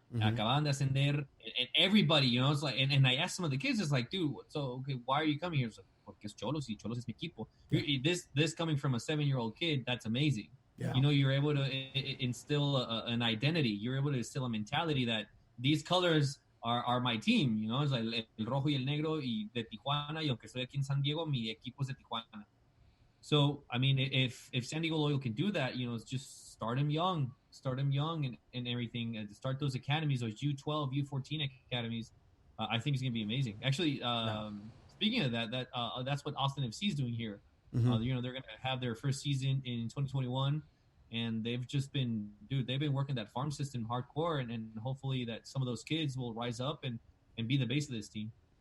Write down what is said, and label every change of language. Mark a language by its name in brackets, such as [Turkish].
[Spanish] Acaban de ascender, [English] and everybody, it's like, and I asked some of the kids, it's like, dude, so okay, why are you coming here? It's like, [Spanish] porque es Cholos, y Cholos es mi equipo. [English] Yeah. This coming from a 7-year-old kid, that's amazing. Yeah. You're able to instill an identity. You're able to instill a mentality that these colors are my team. It's like [Spanish] el rojo y el negro y de Tijuana, y aunque estoy aquí en San Diego, mi equipo es de Tijuana. [English] So, I mean, if San Diego Loyal can do that, it's just start them young and everything. Start those academies, those U12, U14 academies. I think it's going to be amazing. Actually, speaking of that's what Austin FC is doing here. They're going to have their first season in 2021, and they've been working that farm system hardcore, and hopefully that some of those kids will rise up and be the base of this team.